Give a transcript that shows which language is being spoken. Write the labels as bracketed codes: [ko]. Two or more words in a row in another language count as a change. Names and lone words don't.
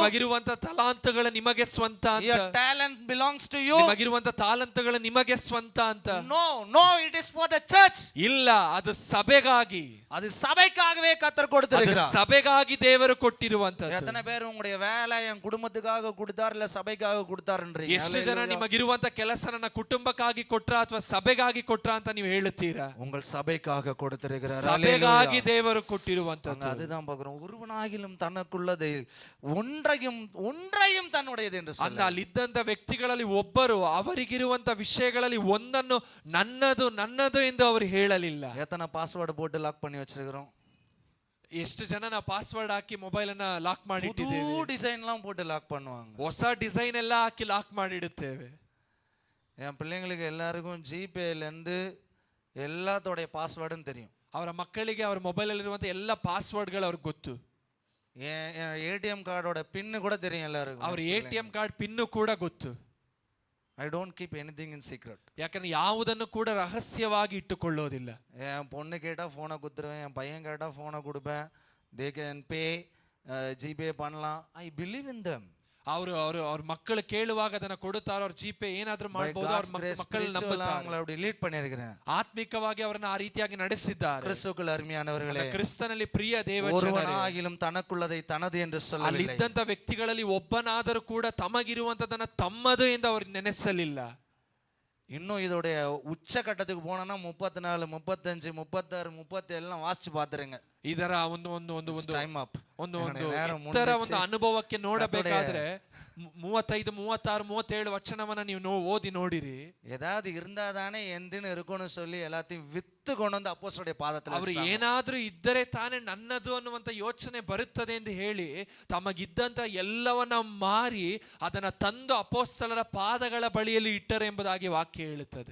[kn] ನಿಮಗಿರುವಂತ ತಲಾಂತಗಳು ನಿಮಗೆ ಸ್ವಂತ ಅಂತ? [en] Your talent belongs to you? [kn] ನಿಮಗಿರುವಂತ ತಾಲಂತಗಳು ನಿಮಗೆ ಸ್ವಂತ ಅಂತ? [en] No, it is for the church. [kn] ಇಲ್ಲ, ಅದು ಸಭೆಗಾಗಿ, [ta] அது சபைக்காகவே கர்த்தர் கொடுத்திருக்கிறார். [kn] ಸಭೆಗಾಗಿ ದೇವರು ಕೊಟ್ಟಿರುವಂತದ್ದು. [ta] எத்தனை பேர் உங்களுடைய வேலை என் குடும்பத்துக்காக கொடுத்தார் இல்ல சபைக்காக கொடுத்தாருன்றீங்க? [kn] ಎಷ್ಟು ಜನ ನಿಮಗಿರುವಂತ ಕೆಲಸ ನನ್ನ ಕುಟುಂಬಕ್ಕಾಗಿ ಕೊಟ್ರ ಅಥವಾ ಸಭೆಗಾಗಿ ಕೊಟ್ರ ಅಂತ ನೀವು ಹೇಳುತ್ತೀರಾ? [ta] உங்கள் சபைக்காக கொடுத்திருக்கிறார். [kn] ಸಭೆಗಾಗಿ ದೇವರು ಕೊಟ್ಟಿರುವಂತದ್ದು. [ta] அதுதான் பார்க்கிறோம். ஒருவனாகிலும் தனக்குள்ளதை ஒன்றையும் தன்னுடையது என்று [kn] ಅಂದ ಅಲ್ಲಿದ್ದಂತ ವ್ಯಕ್ತಿಗಳಲ್ಲಿ ಒಬ್ಬರು ಅವರಿಗಿರುವಂತ ವಿಷಯಗಳಲ್ಲಿ ಒಂದನ್ನು ನನ್ನದು ಎಂದು ಅವರು ಹೇಳಲಿಲ್ಲ. [ta] எத்தனை பாஸ்வேர்டு போட்டு லாக் பண்ணி வச்சிருக்கிறோம்? [kn] ಎಷ್ಟು ಜನ ನಾವು ಪಾಸ್ವರ್ಡ್ ಹಾಕಿ ಮೊಬೈಲ್ ಅನ್ನ ಲಾಕ್ ಮಾಡಿ ಇಟ್ಟಿದ್ದೇವೆ. [ta] புது டிசைன்லாம் போட்டு லாக் பண்ணுவாங்க. [kn] ಹೊಸ ಡಿಸೈನ್ ಎಲ್ಲ ಹಾಕಿ ಲಾಕ್ ಮಾಡಿಡುತ್ತೇವೆ. [ta] என் பிள்ளைங்களுக்கு எல்லாருக்கும் ஜிபேல இருந்து எல்லாத்தோடைய பாஸ்வேர்டும் தெரியும். [kn] ಅವರ ಮಕ್ಕಳಿಗೆ ಅವರ ಮೊಬೈಲ್ ಅಲ್ಲಿರುವಂತ ಎಲ್ಲ ಪಾಸ್ವರ್ಡ್ಗಳು ಅವ್ರಿಗೆ ಗೊತ್ತು. [ta] ஏடிஎம் கார்டோட பின்னு கூட தெரியும் எல்லாருக்கும். [kn] ಅವ್ರ ATM ಕಾರ್ಡ್ ಪಿನ್ನು ಕೂಡ ಗೊತ್ತು. [en] I don't keep anything in secret. [kn] ಯಾಕಂದ್ರೆ ಯಾವುದನ್ನು ಕೂಡ ರಹಸ್ಯವಾಗಿ ಇಟ್ಟುಕೊಳ್ಳೋದಿಲ್ಲ. [ta] என் பொண்ணு கேட்டா ஃபோனை குத்துருவேன், என் பையன் கேட்டா ஃபோனை கொடுப்பேன். [en] they can pay, [ta] ஜிபே பண்ணலாம். [en] I believe in them. [kn] ಅವ್ರ ಮಕ್ಕಳು ಕೇಳುವಾಗ ಅದನ್ನ ಕೊಡುತ್ತಾರೆ, ಅವ್ರ ಜಿಪೇ ಏನಾದ್ರೂ ಮಾಡಬಹುದು, ಅವ್ರ ಮಕ್ಕಳು ನಂಬುತ್ತಾರೆ. [ta] அவங்களை அப்படி லீட் பண்ணியிருக்கிறேன். [kn] ಆತ್ಮಿಕವಾಗಿ ಅವರನ್ನ ಆ ರೀತಿಯಾಗಿ ನಡೆಸಿದ್ದಾರೆ. [ta] கிறிஸ்துவுக்குள் அருமையானவர்களே, [kn] ಕ್ರಿಸ್ತನಲ್ಲಿ ಪ್ರಿಯ ದೇವಜನರೇ, [ta] ஒருவனாகிலும் தனக்குள்ளதை தனது என்று சொல்லவில்லை. [kn] ಅಲ್ಲಿದ್ದಂತ ವ್ಯಕ್ತಿಗಳಲ್ಲಿ ಒಬ್ಬನಾದರೂ ಕೂಡ ತಮಗಿರುವಂತದನ್ನ ತಮ್ಮದು ಎಂದು ಅವರು ನೆನೆಸಲಿಲ್ಲ. [ta] இன்னும் இதோடைய உச்சகட்டத்துக்கு போனோம்னா 34, 35, 36, 37 எல்லாம் வாசிச்சு பாத்துருங்க. [kn] ಇದರ ಒಂದು [en] Time up. [kn] ಒಂದು ಇತರ ಒಂದು ಅನುಭವಕ್ಕೆ ನೋಡಬೇಕಾದ್ರೆ 35, 36, 37 ವಚನವನ್ನ ನೀವು ಓದಿ ನೋಡಿರಿ. [ta] ஏதாவது இருந்தா தானே ಎಂದಿನ இருக்கணும்னு சொல்லி எல்லாத்தையும் வித்து கொண்டு வந்து அப்போஸ்தலருடைய பாதத்துல [kn] ಅವರು ಏನಾದ್ರೂ ಇದ್ದರೆ ತಾನೇ ನನ್ನದು ಅನ್ನುವಂತ ಯೋಚನೆ ಬರುತ್ತದೆ ಎಂದು ಹೇಳಿ ತಮಗಿದ್ದಂತ ಎಲ್ಲವನ್ನ ಮಾರಿ ಅದನ್ನ ತಂದು ಅಪೊಸ್ತಲರ ಪಾದಗಳ ಬಳಿಯಲ್ಲಿ ಇಟ್ಟರು ಎಂಬುದಾಗಿ ವಾಕ್ಯ ಹೇಳುತ್ತದೆ.